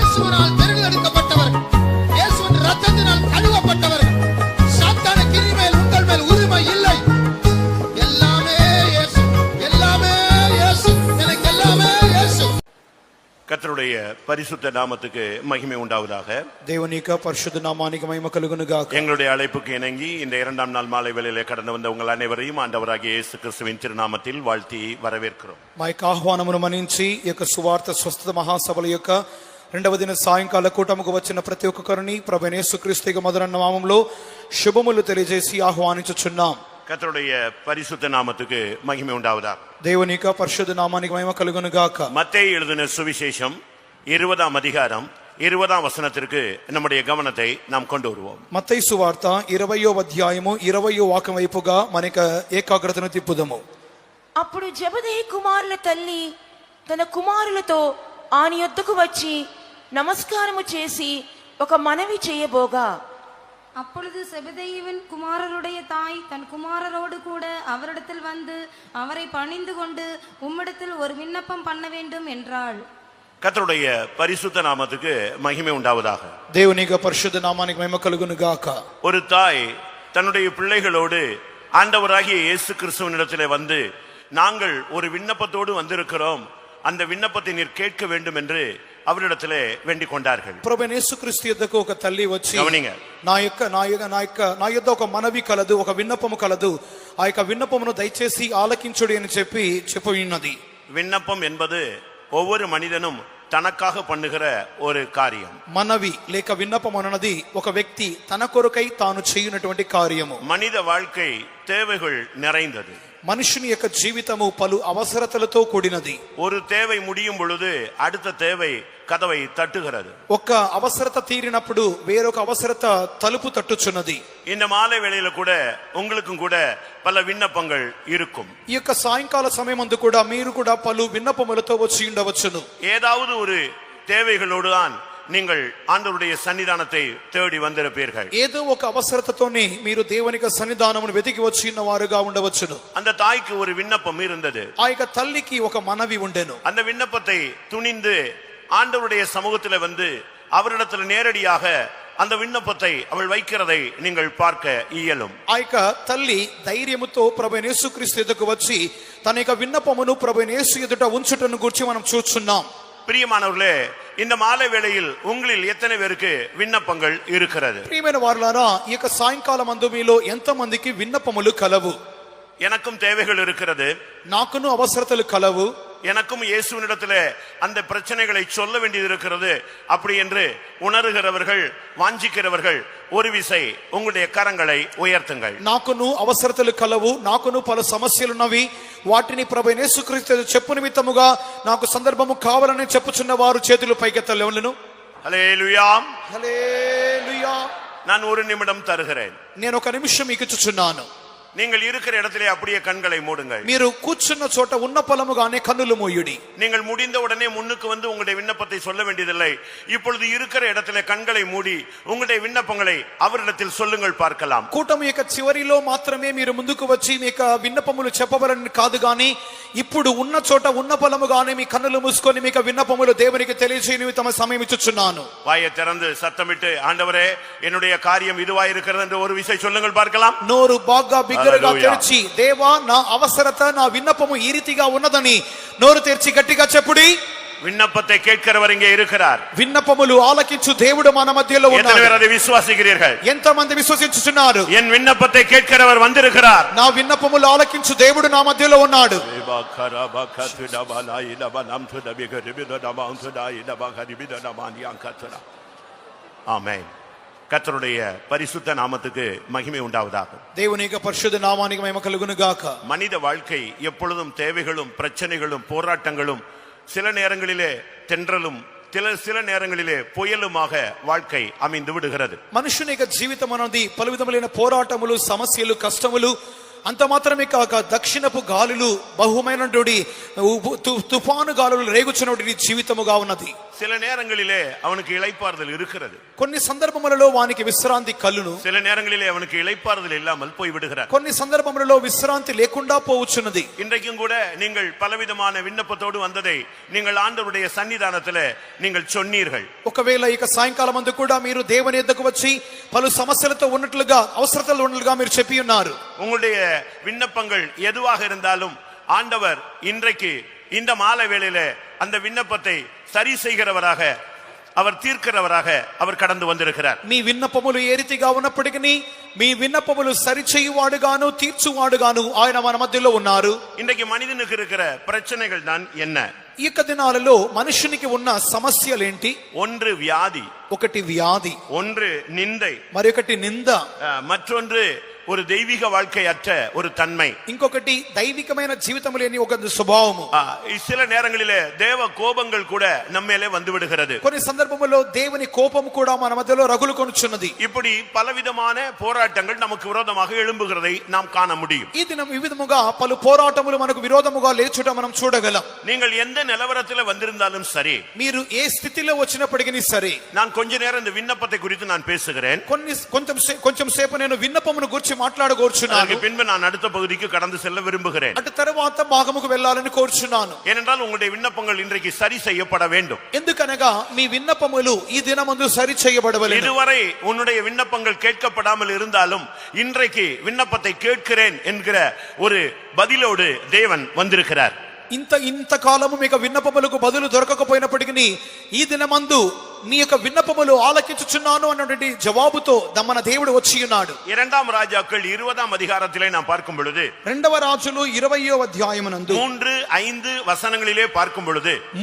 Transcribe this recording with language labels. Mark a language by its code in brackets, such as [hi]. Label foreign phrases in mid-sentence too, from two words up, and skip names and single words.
[ta] இயேசுவினால் தெரிந்தெடுக்கப்பட்டவர்கள், இயேசுவின் இரத்தத்தினால் கழுவப்பட்டவர்கள். சாத்தானுக்கு இனிமேல் உங்கள் மேல் உரிமை இல்லை. எல்லாமே இயேசு, எல்லாமே இயேசு, எனக்கு எல்லாமே இயேசு. கர்த்தருடைய பரிசுத்த நாமத்துக்கு மகிமை உண்டாவதாக. [te] దేవుని యొక్క పరిశుద్ధ నామానికి మహిమ కలుగును గాక. [ta] எங்களுடைய அழைப்புக்கு இணங்கி இந்த இரண்டாம் நாள் மாலை வேளையிலே கடந்து வந்த உங்கள் அனைவரையும் ஆண்டவராகிய இயேசு கிறிஸ்துவின் திருநாமத்தில் வாழ்த்தி வரவேற்கிறோம். [te] మా యొక్క ఆహ్వానమును మన్నించి ఈ యొక్క సువార్త స్వస్థత మహాసభల యొక్క రెండవ దిన సాయంకాల కూటముకు వచ్చిన ప్రతి ఒక్కరిని ప్రభువైన యేసుక్రీస్తు యొక్క మధుర నామములో శుభములు తెలియజేసి ఆహ్వానించుచున్నాం. [ta] கர்த்தருடைய பரிசுத்த நாமத்துக்கு மகிமை உண்டாவதாக. [te] దేవుని యొక్క పరిశుద్ధ నామానికి మహిమ కలుగును గాక. [ta] மத்தேயு எழுதின சுவிசேஷம் 20ஆம் அதிகாரம் 20ஆம் வசனத்திற்கு நம்முடைய கவனத்தை நாம் கொண்டு வருவோம். [te] మత్తయి సువార్త 20వ అధ్యాయము 20వ వాక్యం వైపుగా మనక ఏకాగ్రతను తిప్పుదము. అప్పుడు జెబెదయి కుమారుల తల్లి తన కుమారులతో ఆయన యొద్దకు వచ్చి నమస్కారము చేసి ఒక మనవి చేయబోగా, [ta] அப்பொழுது செபதேயுவின் குமாரருடைய தாய் தன் குமாரரோடு கூட அவரிடத்தில் வந்து அவரை பணிந்து கொண்டு உம்மிடத்தில் ஒரு விண்ணப்பம் பண்ண வேண்டும் என்றாள். கர்த்தருடைய பரிசுத்த நாமத்துக்கு மகிமை உண்டாவதாக. [te] దేవుని యొక్క పరిశుద్ధ నామానికి మహిమ కలుగును గాక. [ta] ஒரு தாய் தன்னுடைய பிள்ளைகளோடு ஆண்டவராகிய இயேசு கிறிஸ்துவினிடத்திலே வந்து, நாங்கள் ஒரு விண்ணப்பத்தோடு வந்திருக்கிறோம், அந்த விண்ணப்பத்தை நீர் கேட்க வேண்டும் என்று அவரிடத்திலே வேண்டிக் கொண்டார்கள். [te] ప్రభువైన యేసుక్రీస్తు యొద్దకు ఒక తల్లి వచ్చి, గమనింగ, నా యొద్ద ఒక మనవి కలదు, ఒక విన్నపము కలదు, ఆ యొక్క విన్నపమును దయచేసి ఆలకించుడి అని చెప్పి ఉన్నది. [ta] விண்ணப்பம் என்பது ஒவ்வொரு மனிதனும் தனக்காக பண்ணுகிற ஒரு காரியம். [te] మనవి లేక విన్నపం అన్నది ఒక వ్యక్తి తన కొరకై తాను చేయునటువంటి కార్యము. [ta] மனித வாழ்க்கை தேவைகள் நிறைந்தது. [te] మనుషుని యొక్క జీవితము పలు అవసరతలతో కూడినది. [ta] ஒரு தேவை முடியும் பொழுது அடுத்த தேவை கதவை தட்டுகிறது. [te] ఒక అవసరత తీరినప్పుడు వేరొక అవసరత తలుపు తట్టుచున్నది. [ta] இந்த மாலை வேளையில கூட உங்களுக்கும் கூட பல விண்ணப்பங்கள் இருக்கும். [te] ఈ యొక్క సాయంకాల సమయమందు కూడా మీరు కూడా పలు విన్నపములతో వచ్చి ఉండవచ్చును. [ta] ஏதாவது ஒரு தேவைகளோடு தான் நீங்கள் ஆண்டவருடைய சன்னிதானத்தை தேடி வந்திருப்பீர்கள். [te] ఏదో ఒక అవసరతతోనే మీరు దేవుని యొక్క సన్నిధానమును వెతికి వచ్చి ఉన్న వారుగా ఉండవచ్చును. [ta] அந்த தாய்க்கு ஒரு விண்ணப்பம் இருந்தது. [te] ఆ యొక్క తల్లికి ఒక మనవి ఉండెను. [ta] அந்த விண்ணப்பத்தை துணிந்து ஆண்டவருடைய சமூகத்திலே வந்து அவரிடத்தில் நேரடியாக அந்த விண்ணப்பத்தை அவள் வைக்கிறதை நீங்கள் பார்க்க இயலும். [te] ఆ యొక్క తల్లి ధైర్యముతో ప్రభువైన యేసుక్రీస్తు ఎదుటకు వచ్చి తన యొక్క విన్నపమును ప్రభువైన యేసు ఎదుట ఉంచుటను గురించి మనం చూస్తున్నాం. [ta] பிரியமானவர்களே, இந்த மாலை வேளையில் உங்களில் எத்தனை பேருக்கு விண்ணப்பங்கள் இருக்கிறது? [te] ప్రియమైన వారలారా, ఈ యొక్క సాయంకాలం అందు మీలో ఎంత మందికి విన్నపములు కలవు? [ta] எனக்கும் தேவைகள் இருக்கிறது, [te] నాకును అవసరతలు కలవు. [ta] எனக்கும் இயேசுவினிடத்திலே அந்த பிரச்சனைகளை சொல்ல வேண்டியது இருக்கிறது அப்படி என்று உணர்கிறவர்கள், வாஞ்சிக்கிறவர்கள் ஒரு விசை உங்களுடைய கரங்களை உயர்த்துங்கள். [te] నాకును అవసరతలు కలవు, నాకును పలు సమస్యలున్నవి, వాటిని ప్రభువైన యేసుక్రీస్తు చెప్పు నిమిత్తముగా నాకు సందర్భము కావాలని చెప్పుచున్న వారు చేతులు పైకెత్తలేవలను. హల్లెలూయా, హల్లెలూయా. [ta] நான் ஒரு நிமிடம் தருகிறேன். [te] నేను ఒక నిమిషం మీకు ఇచ్చుచున్నాను. [ta] நீங்கள் இருக்கிற இடத்திலே அப்படியே கண்களை மூடுங்கள். [te] మీరు కూర్చున్న చోట ఉన్న పలముగానే కన్నులు మూయుడి. [ta] நீங்கள் முடிந்த உடனே முன்னுக்கு வந்து உங்களுடைய விண்ணப்பத்தை சொல்ல வேண்டியதில்லை. இப்பொழுது இருக்கிற இடத்திலே கண்களை மூடி உங்களுடைய விண்ணப்பங்களை அவரிடத்தில் சொல்லுங்கள், பார்க்கலாம். [te] కూటమి యొక్క చివరిలో మాత్రమే మీరు ముందుకు వచ్చి మీ యొక్క విన్నపములు చెప్పవలని కాదు గాని, ఇప్పుడు ఉన్న చోట ఉన్న పలముగానే మీ కన్నులు మూసుకొని మీ యొక్క విన్నపములు దేవునికి తెలియజేయని తమ సమయం ఇచ్చుచున్నాను. [ta] வாயை திறந்து சத்தமிட்டு, ஆண்டவரே என்னுடைய காரியம் இதுவாய் இருக்கிறது என்று ஒரு விசை சொல்லுங்கள், பார்க்கலாம். [te] నోరు బాగా బిగ్గరగా తెరిచి, దేవా నా అవసరత నా విన్నపము ఈ రీతిగా ఉన్నదని నోరు తెరిచి గట్టిగా చెప్పుడి. [ta] விண்ணப்பத்தை கேட்கிறவர் இங்கே இருக்கிறார். [te] విన్నపములు ఆలకించు దేవుడు మన మధ్యలో ఉన్నాడు. [ta] எத்தனை பேர் அதை விசுவாசிக்கிறீர்கள்? [te] ఎంతమంది విశ్వసించుచున్నారు? [ta] என் விண்ணப்பத்தை கேட்கிறவர் வந்திருக்கிறார். [te] నా విన్నపములు ఆలకించు దేవుడు నా మధ్యలో ఉన్నాడు. [ta] ஆமென். கர்த்தருடைய பரிசுத்த நாமத்துக்கு மகிமை உண்டாவதாக. [te] దేవుని యొక్క పరిశుద్ధ నామానికి మహిమ కలుగును గాక. [ta] மனித வாழ்க்கை எப்பொழுதும் தேவைகளும் பிரச்சனைகளும் போராட்டங்களும், சில நேரங்களிலே தென்றலும் சில நேரங்களிலே புயலுமாக வாழ்க்கை அமைந்து விடுகிறது. [te] మనుషుని యొక్క జీవితం అనేది పలు విధములైన పోరాటములు, సమస్యలు, కష్టములు, అంత మాత్రమే కాక దక్షిణపు గాలులు బహుమైనటువంటి తుఫాను గాలులు రేగుచున్నటువంటి జీవితముగా ఉన్నది. [ta] சில நேரங்களிலே அவனுக்கு இளைப்பாறுதல் இருக்கிறது, [te] కొన్ని సందర్భములలో వానికి విశ్రాంతి కలును, [ta] சில நேரங்களிலே அவனுக்கு இளைப்பாறுதல் இல்லாமல் போய் விடுகிறார். [te] కొన్ని సందర్భములలో విశ్రాంతి లేకుండా పోవచ్చున్నది. [ta] இன்றைக்கும் கூட நீங்கள் பலவிதமான விண்ணப்பத்தோடு வந்ததை நீங்கள் ஆண்டவருடைய சன்னிதானத்திலே நீங்கள் சொன்னீர்கள். [te] ఒకవేళ ఇక సాయంకాలం అందు కూడా మీరు దేవుని యొద్దకు వచ్చి పలు సమస్యలతో ఉన్నట్లుగా అవసరతలు ఉన్నట్లుగా మీరు చెప్పి ఉన్నారు. [ta] உங்களுடைய விண்ணப்பங்கள் எதுவாக இருந்தாலும் ஆண்டவர் இன்றைக்கு இந்த மாலை வேளையிலே அந்த விண்ணப்பத்தை சரி செய்கிறவராக, அவர் தீர்க்கிறவராக அவர் கடந்து வந்திருக்கிறார். [te] మీ విన్నపములు ఏ రీతిగా ఉన్నప్పటికీ మీ విన్నపములు సరిచేయువాడుగాను తీర్చువాడుగాను ఆయన మన మధ్యలో ఉన్నారు. [ta] இன்றைக்கு మనిషినికి இருக்கிற பிரச்சனைகள் தான் என்ன? [te] ఈ యొక్క దినాలలో మనుషునికి ఉన్న సమస్యలేంటి? [ta] ஒன்று வியாதி, [te] ఒకటి వ్యాధి, [ta] ஒன்று நிந்தை, [te] మరొకటి నింద, [ta] மற்றொன்று ஒரு தெய்வீக வாழ்க்கை அற்ற ஒரு தன்மை, [te] ఇంకొకటి దైవికమైన జీవితం లేని ఒక స్వభావము. [ta] சில நேரங்களிலே தேவ கோபங்கள் கூட நம்மேலே வந்து விடுகிறது. [te] కొన్ని సందర్భముల్లో దేవుని కోపం కూడా మన మధ్యలో రగులు కొనుచున్నది. [ta] இப்படி பலவிதமான போராட்டங்கள் நமக்கு விரோதமாக எழும்புகிறதை நாம் காண முடியும். [te] ఈ దినం ఈ విధముగా పలు పోరాటములు మనకు విరోధముగా లేచుట మనం చూడగలం. [ta] நீங்கள் எந்த நிலவரத்தில் வந்திருந்தாலும் சரி, [te] మీరు ఏ స్థితిలో వచ్చినప్పటికీ సరే, [ta] நான் கொஞ்ச நேரம் இந்த விண்ணப்பத்தை குறித்து நான் பேசுகிறேன். [te] కొంచెం సేపు నేను విన్నపమును గురించి మాట్లాడగోర్చున్నాను. [ta] பின்பு நான் அடுத்த பகுதிக்கு கடந்து செல்ல விரும்புகிறேன். [te] అటు తరువాత భాగముకు వెళ్ళాలని కోరుచున్నాను. [ta] ஏனென்றால் உங்களுடைய விண்ணப்பங்கள் இன்றைக்கு சரி செய்யப்பட வேண்டும். [te] ఎందుకనగా మీ విన్నపములు ఈ దినమందు సరి చేయబడవలెను. [ta] இதுவரை உன்னுடைய விண்ணப்பங்கள் கேட்கப்படாமல் இருந்தாலும் இன்றைக்கு விண்ணப்பத்தை கேட்கிறேன் என்கிற ஒரு பதிலோடு தேவன் வந்திருக்கிறார். [te] ఇంత కాలము మీకు విన్నపములకు బదులు దొరకకపోయినప్పటికీ ఈ దినమందు నీ యొక్క విన్నపములు ఆలకించుచున్నాను అన్నటువంటి జవాబుతో మన దేవుడు వచ్చి ఉన్నాడు. [ta] 2 ராஜாக்கள் 20 அதிகாரத்திலே நாம் பார்க்கும் பொழுது, [te] 2 రాజులు 20వ అధ్యాయమునందు [ta] 3-5 வசனங்களிலே பார்க்கும் பொழுது